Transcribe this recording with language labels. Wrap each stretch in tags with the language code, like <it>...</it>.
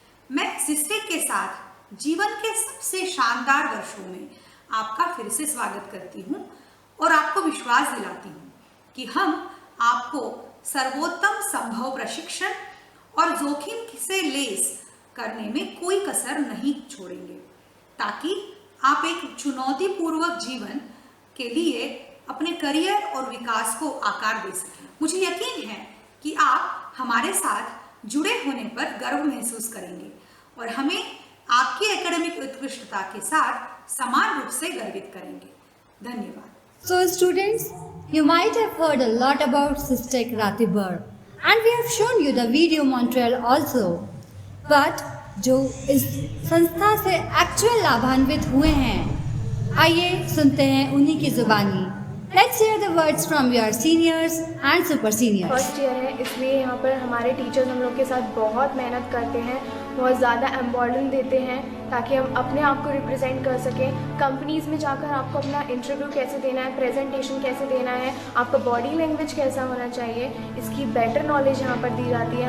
<hi>मैं सिस्टेक के साथ जीवन के सबसे शानदार वर्षों में आपका फिर से स्वागत करती हूँ और आपको विश्वास दिलाती हूँ कि हम आपको सर्वोत्तम संभव प्रशिक्षण और जोखिम से लेस करने में कोई कसर नहीं छोड़ेंगे ताकि आप एक चुनौतीपूर्वक जीवन के लिए अपने करियर और विकास को आकार दे सकें। मुझे यकीन है कि आप हमारे साथ जुड़े होने पर गर्व महसूस करेंगे और हमें आपकी एकेडमिक उत्कृष्टता के साथ समान रूप से गर्वित करेंगे। धन्यवाद।</hi> <en>So students, you might have heard a lot about Systec Ratibor and we have shown you the video Montreal also.</en> <hi>But जो इस संस्था से एक्चुअल लाभान्वित हुए हैं, आइए सुनते हैं उन्हीं की जुबानी।</hi> <en>Let's hear the words from your seniors and super seniors.</en> <hi>First year है इसलिए यहाँ पर हमारे टीचर्स हम लोग के साथ बहुत मेहनत करते हैं, बहुत ज़्यादा इम्पोर्टेंस देते हैं ताकि हम अपने आप को रिप्रेजेंट कर सकें। कंपनीज़ में जाकर आपको अपना इंटरव्यू कैसे देना है, प्रेजेंटेशन कैसे देना है, आपका बॉडी लैंग्वेज कैसा होना चाहिए, इसकी बेटर नॉलेज यहाँ पर दी जाती है।</hi>